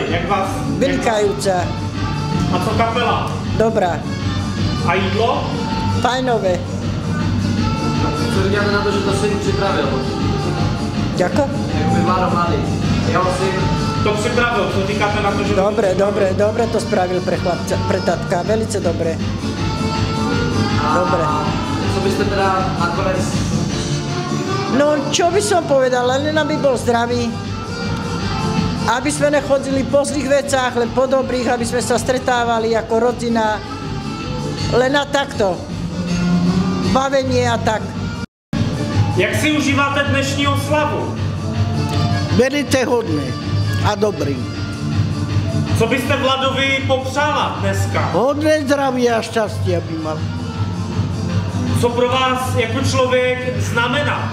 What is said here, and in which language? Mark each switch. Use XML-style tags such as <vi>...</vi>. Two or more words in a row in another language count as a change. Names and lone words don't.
<cs>Jak vás...</cs> <sk>Vynikajúca.</sk> <cs>A co kapela? Dobrá. A jídlo? Fajnové. Co říkáte na to, že to syn připravil?</cs> <sk>Ďako?</sk> <cs>Jakoby Vládo mladý. Jeho syn to připravil, co říkáte na to, že...</cs> <sk>Dobre to spravil pre chlapca, pre tatka, velice dobre. Dobre. Co byste teda nakonec... No, čo by som povedala, len aby bol zdravý. Aby sme nechodili po zlých vecách, len po dobrých, aby sme sa stretávali ako rodina. Len na takto. Bavenie a tak.</sk> <cs>Jak si užíváte dnešní oslavu?</cs> <sk>Velice hodné a dobrý.</sk> <cs>Co byste Vladovi popřála dneska?</cs> <sk>Hodné zdraví a šťastie, aby mal.</sk> <cs>Co pro vás jako člověk znamená?</cs>